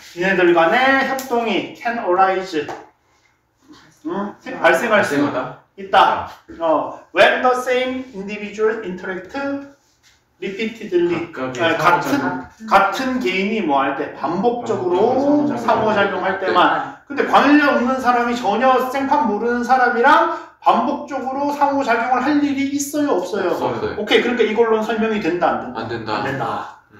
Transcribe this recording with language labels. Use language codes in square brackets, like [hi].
[ko] 얘네들 간의 협동이 [en] can arise. [ko] 발생할 수 있다. [en] When the same individual interact repeatedly. [ko] 같은 개인이 뭐 할 때 반복적으로 상호작용할 때만. 근데 관련 없는 사람이 전혀 생판 모르는 사람이랑 반복적으로 상호작용을 할 일이 있어요? 없어요? 없어요. 오케이, 그러니까 이걸로는 설명이 된다, 안 된다? 안 된다. 안 된다.